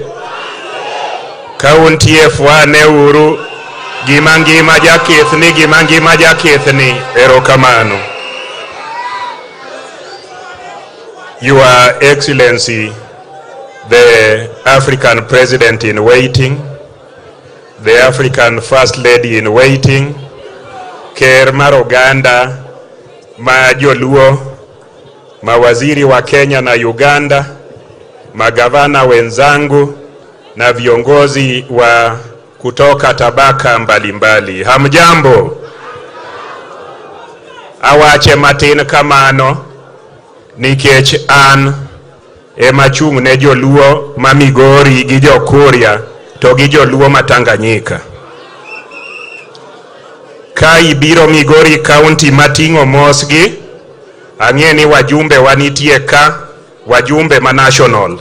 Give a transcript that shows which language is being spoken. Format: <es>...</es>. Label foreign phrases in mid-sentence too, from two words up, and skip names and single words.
<luo>Ka untie fwane uru. Gima ngima jakethni, erokamano.</luo> <en>Your Excellency, the African President in waiting, the African First Lady in waiting,</en> <luo>Ker mar Oganda, ma Joluo,</luo> <sw>mawaziri wa Kenya na Uganda, magavana wenzangu na viongozi wa kutoka tabaka mbalimbali. Hamjambo.</sw> <luo>Awache matin kamano nikech an emachung' ne Joluo ma Migori gi Jokuria to gi Joluo ma Tanganyika. Ka ibiro Migori County mating'o mosgi, ang'e ni</luo> <sw>wajumbe wanitie</sw> <luo>ka, wajumbe ma national.</luo>